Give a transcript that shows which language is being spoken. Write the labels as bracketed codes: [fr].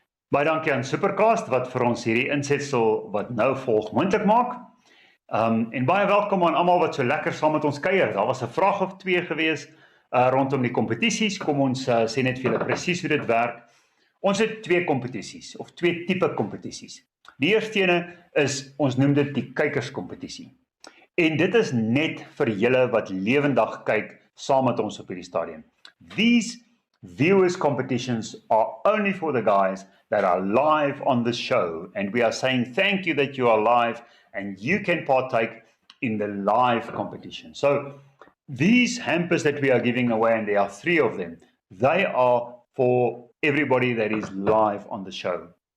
[af] Baie dankie aan Supercast wat vir ons hierdie insetsel wat nou volg moontlik maak. En baie welkom aan almal wat so lekker saam met ons kuier. Daar was 'n vraag of 2 gewees rondom die kompetisies. Kom ons sê net vir julle presies hoe dit werk. Ons het 2 kompetisies of 2 tipe kompetisies. Die eerste ene is, ons noem dit die kykerskompetisie. En dit is net vir julle wat lewendig kyk saam met ons op hierdie stadium. [en] These viewers competitions are only for the guys that are live on the show, and we are saying thank you that you are live and you can partake in the live competition. So these hampers that we are giving away, and there are 3 of them, they are for everybody that is live on the show.